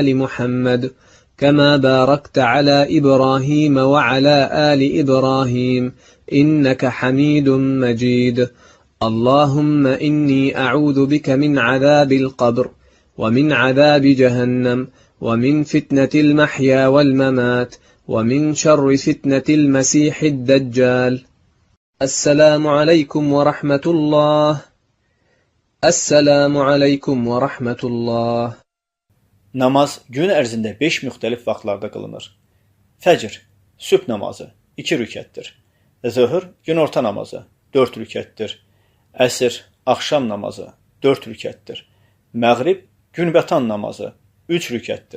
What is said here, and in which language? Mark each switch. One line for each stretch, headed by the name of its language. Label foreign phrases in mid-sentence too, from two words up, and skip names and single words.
Arabic: آل محمد كما باركت على إبراهيم وعلى آل إبراهيم إنك حميد مجيد اللهم إني أعوذ بك من عذاب القبر ومن عذاب جهنم ومن فتنة المحيا والممات ومن شر فتنة المسيح الدجال السلام عليكم ورحمة الله السلام عليكم ورحمة الله
Azerbaijani: Namaz gün ərzində 5 müxtəlif vaxtlarda qılınır. Fəcr, sübh namazı 2 rükətdir. Zöhr, günorta namazı 4 rükətdir. Əsr, axşam namazı 4 rükətdir. Məğrib, günbətan namazı 3 rükətdir.